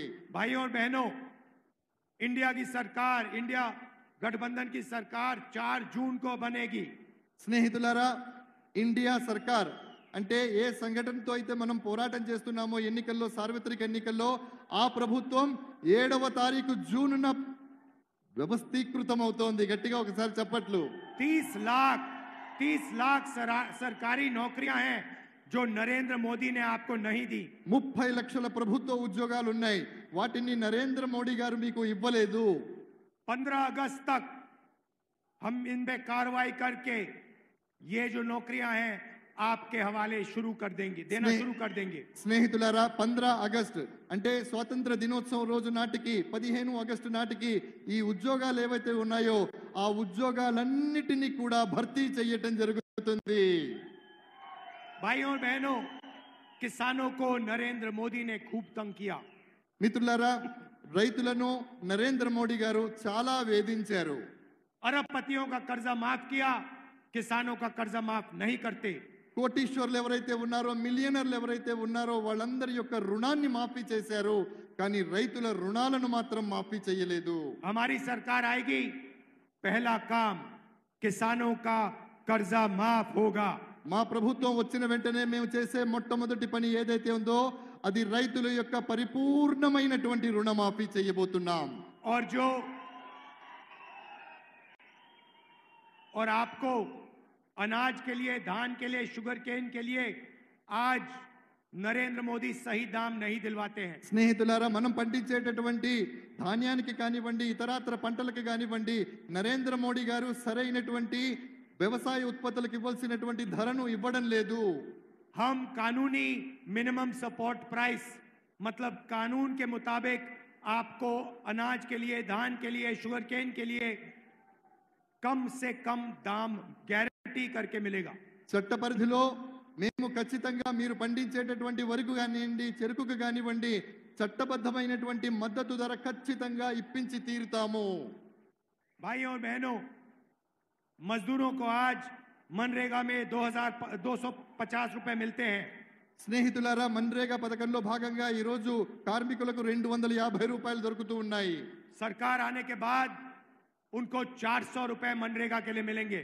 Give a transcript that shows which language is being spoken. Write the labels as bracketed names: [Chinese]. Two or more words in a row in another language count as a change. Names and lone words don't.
[Hindi] भाइयों और बहनों, इंडिया की सरकार, इंडिया गठबंधन की सरकार 4 जून को बनेगी. [Telugu] స్నేహితులారా, ఇండియా సర్కార్ అంటే ఏ సంఘటనతో అయితే మనం పోరాటం చేస్తున్నామో ఎన్నికల్లో, సార్వత్రిక ఎన్నికల్లో, ఆ ప్రభుత్వం 7వ తారీఖు జూన్న వ్యవస్థీకృతం అవుతోంది. గట్టిగా ఒకసారి చప్పట్లు. [Hindi] 30 लाख सरकारी नौकरियां हैं जो नरेंद्र मोदी ने आपको नहीं दी. [Telugu] 30 లక్షల ప్రభుత్వ ఉద్యోగాలు ఉన్నాయి, వాటిని నరేంద్ర మోడీ గారు మీకు ఇవ్వలేదు. [Hindi] 15 अगस्त तक हम इन पे कार्रवाई करके ये जो नौकरियां हैं आपके हवाले शुरू कर देंगे, देना शुरू कर देंगे. [Telugu] స్నేహితులారా, 15 ఆగస్టు అంటే స్వాతంత్ర దినోత్సవం రోజు నాటికి, 15 ఆగస్టు నాటికి ఈ ఉద్యోగాలు ఏవైతే ఉన్నాయో ఆ ఉద్యోగాలన్నిటినీ కూడా భర్తీ చేయటం జరుగుతుంది. [Hindi] भाइयों और बहनों, किसानों को नरेंद्र मोदी ने खूब तंग किया. [Telugu] మిత్రులారా, రైతులను నరేంద్ర మోడీ గారు చాలా వేధించారు. [Hindi] अरबपतियों का कर्जा माफ किया, किसानों का कर्जा माफ नहीं करते. [Telugu] కోటీశ్వర్లు ఎవరైతే ఉన్నారో, మిలియనర్లు ఎవరైతే ఉన్నారో వాళ్ళందరి యొక్క రుణాన్ని మాఫీ చేశారు, కానీ రైతుల రుణాలను మాత్రం మాఫీ చేయలేదు. [Hindi] हमारी सरकार आएगी, पहला काम किसानों का कर्जा माफ होगा. [Telugu] మా ప్రభుత్వం వచ్చిన వెంటనే మేము చేసే మొట్టమొదటి పని ఏదైతే ఉందో అది రైతుల యొక్క పరిపూర్ణమైనటువంటి రుణమాఫీ చేయబోతున్నాం. [Hindi] और आपको अनाज के लिए, धान के लिए, शुगर केन के लिए आज नरेंद्र मोदी सही दाम नहीं दिलवाते हैं. [Telugu] స్నేహితులారా, మనం పండించేటటువంటి ధాన్యానికి కానివ్వండి, ఇతరాత్ర పంటలకు కానివ్వండి, నరేంద్ర మోడీ గారు సరైనటువంటి వ్యవసాయ ఉత్పత్తులకు ఇవ్వాల్సినటువంటి ధరను ఇవ్వడం లేదు. [Hindi] हम कानूनी [English] minimum support price, [Hindi] मतलब कानून के मुताबिक आपको अनाज के लिए, धान के लिए, शुगर केन के लिए कम से कम दाम गारंटी करके मिलेगा. [Telugu] చట్ట పరిధిలో మేము ఖచ్చితంగా మీరు పండించేటటువంటి వరకు కానివ్వండి, చెరుకుకు కానివ్వండి, చట్టబద్ధమైనటువంటి మద్దతు ధర ఖచ్చితంగా ఇప్పించి తీరుతాము. [Hindi] भाइयों और बहनों, मजदूरों को आज मनरेगा में 2250 रुपए मिलते हैं. [Telugu] స్నేహితులారా, మన్రేగా పథకంలో భాగంగా ఈ రోజు కార్మికులకు 250 రూపాయలు దొరుకుతూ ఉన్నాయి. [Hindi] सरकार आने के बाद उनको 400 रुपए मनरेगा के लिए मिलेंगे.